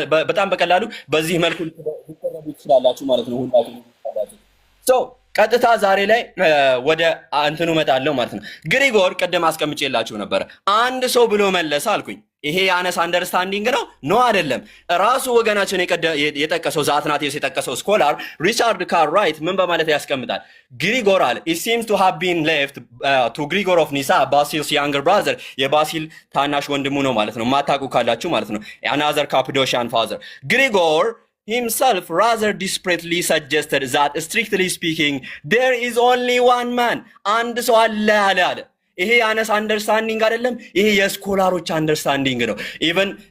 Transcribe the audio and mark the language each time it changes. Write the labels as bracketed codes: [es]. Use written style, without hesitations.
[am] በጣም በቀላሉ በዚህ መልኩ ልትረዱ ትችላላችሁ ማለት ነው ሁላችሁም ትችላላችሁ። ሶ ቀጥታ ዛሬ ላይ ወደ እንትኑ መጣለው ማለት ነው። ግሪጎር ቀደም አስቀምጬላችሁ ነበር። አንድ ሰው ብሎ መለሰ አልኩኝ። ይሄ ያነስ አንደርስታንዲንግ ነው? ኖ አይደለም። ራሱ ወገናችን የጠቀሰው ዘአትናቴዎስ የጠቀሰው ስኮላር ሪቻርድ ካርራይት ምን በማለት ያስቀምጣል? [en] ግሪጎር አለ it seems to have been left to Grigor of Nyssa, Basil's younger brother [am] የባሲል ታናሽ ወንድሙ ነው ማለት ነው። [en] ማታቁ ካላችሁ ማለት ነው። another Cappadocian father. Grigor himself rather desperately suggested that strictly speaking there is only one man, [am] አንድ ሰው አለ አለ። ይሄ ያነስ አንደርስታንዲንግ አይደለም፣ ይሄ የስኮላሮች አንደርስታንዲንግ ነው። ኢቨን